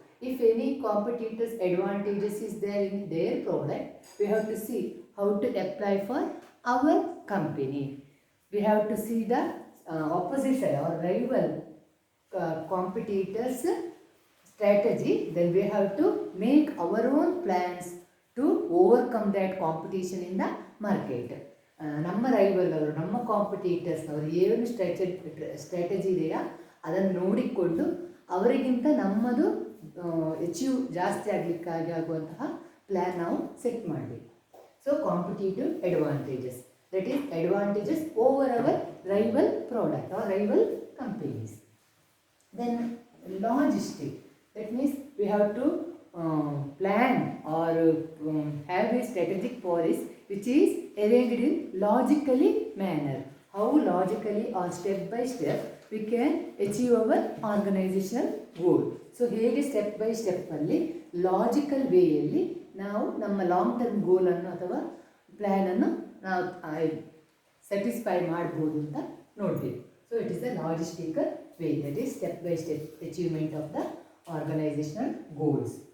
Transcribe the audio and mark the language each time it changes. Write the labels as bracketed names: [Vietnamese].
[English] If any competitors advantages is there in their product, we have to see how to apply for our company. We have to see the opposite side or rival competitors strategy, then we have to make our own plans to overcome that competition in the market. [Kannada] ನಮ್ಮ rival ಅವರು, ನಮ್ಮ competitors ಅವರು ಏನು strategy ಇದೆಯಾ ಅದನ್ನು ನೋಡಿಕೊಂಡು ಅವರಿಗಿಂತ ನಮ್ಮದು ಅಚೀವ್ ಜಾಸ್ತಿ ಆಗಲಿಕ್ಕಾಗಿ ಆಗುವಂತಹ ಪ್ಲ್ಯಾನ್ ನಾವು ಸೆಟ್ ಮಾಡಬೇಕು. [English] So competitive advantages, that is advantages over our rival product or rival companies. Then logistic, that means we have to plan or have a strategic policy which is arranged in logically manner. How logically or step by step we can achieve our organizational goal. [Kannada] So ಹೇಗೆ step by ಸ್ಟೆಪ್ಪಲ್ಲಿ logical ವೇಯಲ್ಲಿ ನಾವು ನಮ್ಮ long term ಗೋಲನ್ನು ಅಥವಾ ಪ್ಲ್ಯಾನನ್ನು ನಾವು satisfy ಮಾಡ್ಬೋದು ಅಂತ ನೋಡಬೇಕು. [English] So it is the logistical way, that is step by step achievement of the organizational goals.